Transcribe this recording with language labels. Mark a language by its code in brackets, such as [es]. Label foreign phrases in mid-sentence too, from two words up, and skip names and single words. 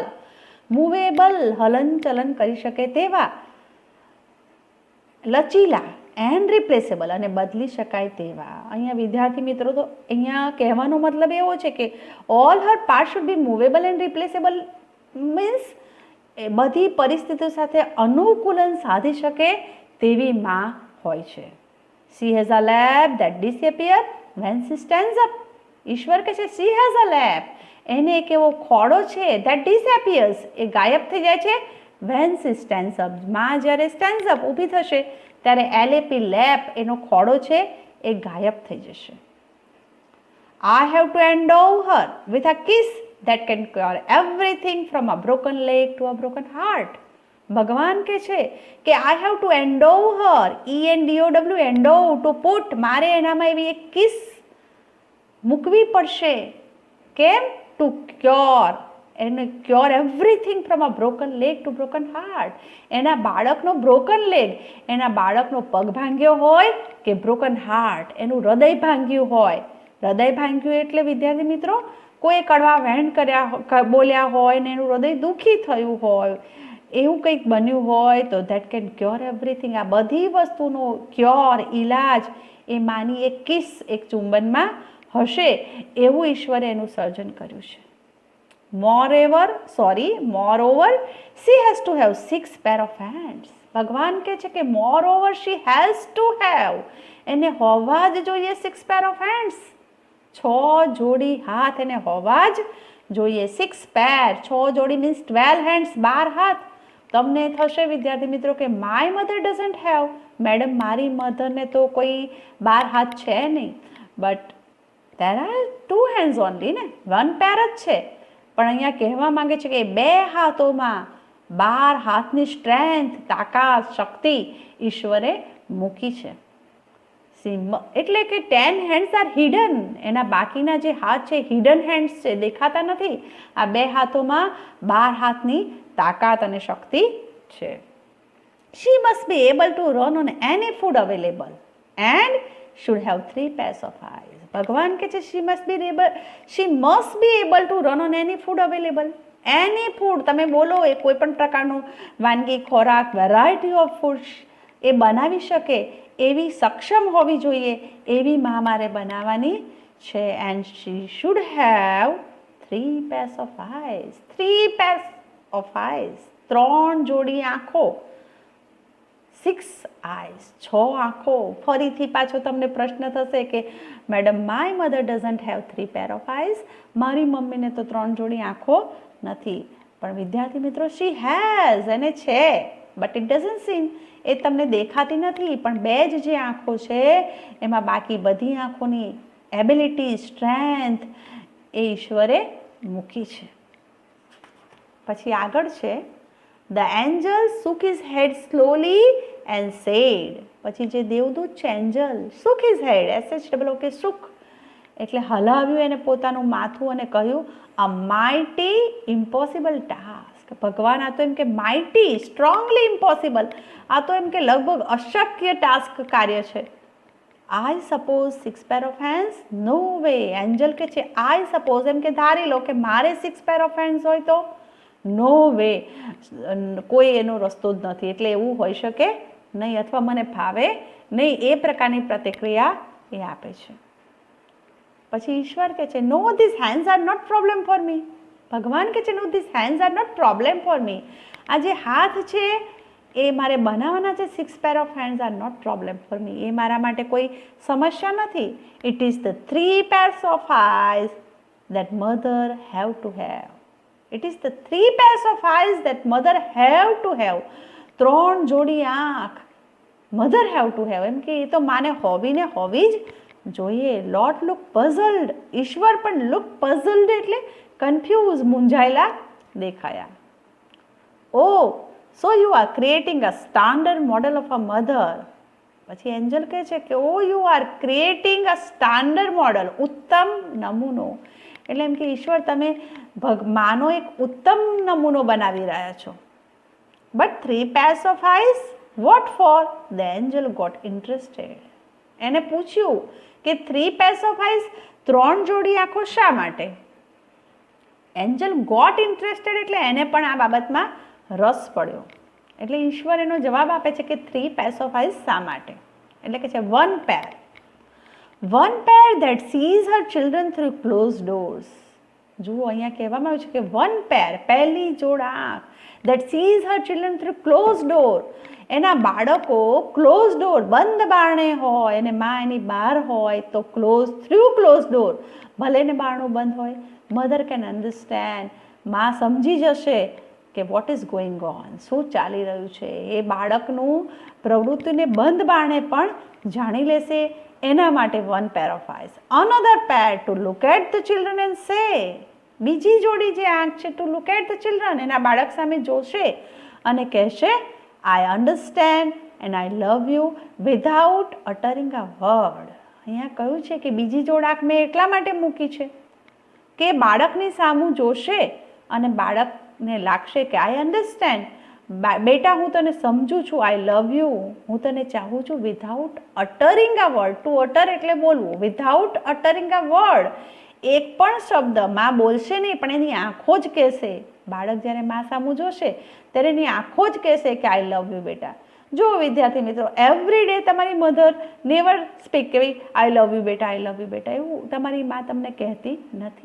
[gu] હલન ચલન કરી શકે તેવા, લચીલા, [en] and replaceable, [gu] અને બદલી શકાય તેવા. અહીંયા વિદ્યાર્થી મિત્રો, તો અહીંયા કહેવાનો મતલબ એવો છે કે [en] all her part should be movable and replaceable means [gu] બધી પરિસ્થિતિઓ સાથે અનુકૂલન સાધી શકે તેવી માં હોય છે. [en] She has a lap that disappear when she stands up. [gu] ઈશ્વર કહે છે [en] she has a lap. [gu] એને એક એવો ખોડો છે [en] that disappears, [gu] એ ગાયબ થઈ જાય છે [en] when she stands up. [gu] માં જ્યારે [en] stands up [gu] ઊભી થશે ત્યારે [en] LAP lap [gu] એનો ખોડો છે એ ગાયબ થઈ જશે. [en] I have to endow her with a kiss that can cure everything from a broken leg to a broken heart. [gu] ભગવાન કહે છે કે [en] I have to endow her, ENDOW, endow, to put, [gu] મારે એનામાં એવી એક કિસ મૂકવી પડશે. કેમ? [en] To cure, એને cure everything from a broken leg to broken heart. [gu] એના બાળકનો [en] broken leg, [gu] એના બાળકનો પગ ભાંગ્યો હોય કે [en] broken heart, [gu] એનું હૃદય ભાંગ્યું હોય. હૃદય ભાંગ્યું એટલે વિદ્યાર્થી મિત્રો કોઈ કડવા વેણ કર્યા બોલ્યા હોય ને એનું હૃદય દુઃખી થયું હોય, એવું કંઈક બન્યું હોય તો [en] that can cure everything. [gu] આ બધી વસ્તુનો ક્યોર, ઇલાજ એ માની એક કિસ, એક ચુંબનમાં હશે એવું ઈશ્વરે એનું સર્જન કર્યું છે. [en] moreover she has to have 6 pair of hands. [gu] ભગવાન કહે છે કે [en] moreover she has to have, [gu] એને હોવા જ જોઈએ [en] 6 pair of hands, [gu] 6 જોડી હાથ એને હોવા જ જોઈએ. 6 pair, 6 જોડી મીન્સ 12 hands, 12 હાથ. તમને થશે વિદ્યાર્થી મિત્રો કે [en] my mother doesn't have, [gu] મેડમ મારી મધરને તો કોઈ 12 હાથ છે નહીં. [en] બટ there are 2 hands only ને, 1 pair [gu] જ છે. પણ અહીંયા કહેવા માંગે છે કે 2 હાથોમાં 12 હાથની સ્ટ્રેન્થ, તાકાત, શક્તિ ઈશ્વરે મૂકી છે. એટલે કે [en] 10 hands are hidden, [gu] એના બાકીના જે હાથ છે [en] hidden hands [gu] છે, દેખાતા નથી. આ 2 હાથોમાં 12 હાથની તાકાત અને શક્તિ છે. [en] She must be able to run on any food available and should have 3 pairs of eyes. [gu] ભગવાન કહે છે [en] she must be able to run on any food available. Any food [gu] તમે બોલો એ કોઈ પણ પ્રકારનું વાનગી, ખોરાક, [en] variety of food [gu] એ બનાવી શકે એવી સક્ષમ હોવી જોઈએ, એવી માં મારે બનાવવાની છે. [en] એન્ડ she should have 3 pairs of eyes. 3 pairs of eyes, [gu] 3 જોડી આંખો. 6 eyes, 6 આંખો. ફરીથી પાછો તમને પ્રશ્ન થશે કે મેડમ [en] my mother doesn't have 3 pair of eyes, [gu] મારી મમ્મીને તો 3 જોડી આંખો નથી. પણ વિદ્યાર્થી મિત્રો [en] she has, [gu] એને છે, [en] but it doesn't seen, [gu] એ તમને દેખાતી નથી. પણ 2 જ જે આંખો છે એમાં બાકી બધી આંખોની એબિલિટી, સ્ટ્રેન્થ એ ઈશ્વરે મૂકી છે. પછી આગળ છે [en] The angel shook his head slowly and said. [gu] પછી જે દેવદૂત છે એન્જલ, [en] shook his head, SHOOK, shook [gu] એટલે હલાવ્યું એને પોતાનું માથું અને કહ્યું [en] a mighty impossible task. [gu] ભગવાન આ તો એમ કે mighty, [en] strongly impossible, [gu] આ તો એમ કે લગભગ અશક્ય ટાસ્ક કાર્ય છે. [en] I suppose 6 pair of hands? No way. [gu] એન્જલ કે છે [en] I suppose, [gu] એમ કે ધારી લો કે મારે [en] 6 pair of hands [gu] હોય તો [en] no way, [gu] કોઈ એનો રસ્તો જ નથી, એટલે એવું હોઈ શકે નહીં, અથવા મને ફાવે નહીં, એ પ્રકારની પ્રતિક્રિયા એ આપે છે. પછી ઈશ્વર કહે છે [en] no this hands are not problem for me. [gu] ભગવાન કહે છે [en] no this hands are not problem for me. [gu] આ જે હાથ છે એ મારે બનાવવાના છે [en] 6 pair of hands are not problem for me, [gu] એ મારા માટે કોઈ સમસ્યા નથી. [en] It is the 3 pairs of eyes that mother have to have. It is the 3 pairs of eyes that mother have to have. 3 [gu] જોડી આંખ [en] mother have to have, [gu] એમ કે એ તો માને હોવી ને હોવી જ જોઈએ. [en] Lord look puzzled. [gu] ઈશ્વર પણ [en] look puzzled [gu] એટલે કન્ફ્યુઝ, મૂંઝાયેલા દેખાયા. [en] Oh, so you are creating a standard model of a mother. [gu] પછી એન્જલ કહે છે કે ઓ [en] you are creating a standard model, [gu] ઉત્તમ નમૂનો. એટલે એમ કે ઈશ્વર તમે માનો એક ઉત્તમ નમૂનો બનાવી રહ્યા છો. [en] બટ 3 pairs of eyes, what for? The angel got interested. [gu] એને પૂછ્યું કે [en] 3 pairs of eyes, [gu] 3 જોડી આંખો શા માટે? [en] angel got interested [gu] એટલે એને પણ આ બાબતમાં રસ પડ્યો. એટલે ઈશ્વર એનો જવાબ આપે છે કે [en] 3 pairs of eyes [gu] શા માટે? એટલે કે છે [en] 1 pair. 1 pair that sees her children through closed doors. [gu] જુઓ અહીંયા કહેવામાં આવ્યું છે કે [en] 1 pair, [gu] પહેલી જોડ આંખ [en] that sees her children through closed door. [gu] એના બાળકો [en] close door, [gu] બંધ બારણે હોય અને માં એની બહાર હોય તો [en] through close door, [gu] ભલે ને બારણું બંધ હોય, [en] mother can understand, [gu] માં સમજી જશે કે [en] what is going on, [gu] શું ચાલી રહ્યું છે. એ બાળકનું પ્રવૃત્તિને બંધ બારણે પણ જાણી લેશે. એના માટે [en] one pair of eyes another pair to look at the children and say, [gu] બીજી જોડી જે આંખ છે [en] to look at the children, [gu] એના બાળક સામે જોશે અને કહેશે [en] I understand and I love you without uttering a word. [gu] અહીંયા કહ્યું છે કે બીજી જોડ આંખ મેં એટલા માટે મૂકી છે કે બાળકની સામું જોશે અને બાળકને લાગશે કે [en] I understand, [gu] બેટા હું તને સમજું છું, [en] I love you, [gu] હું તને ચાહું છું, [en] without uttering a word. To utter [gu] એટલે બોલવું, [en] without uttering a word. [gu] એક પણ શબ્દ માં બોલશે નહીં પણ એની આંખો જ કહેશે. બાળક જ્યારે માં સામું જોશે ત્યારે એની આંખો જ કહેશે કે [en] I love you [gu] બેટા. જો વિદ્યાર્થી મિત્રો, [en] every day [gu] તમારી [en] mother never speak [gu] કે [en] I love you [gu] બેટા, [en] I love you [gu] બેટા, એવું તમારી માં તમને કહેતી નથી.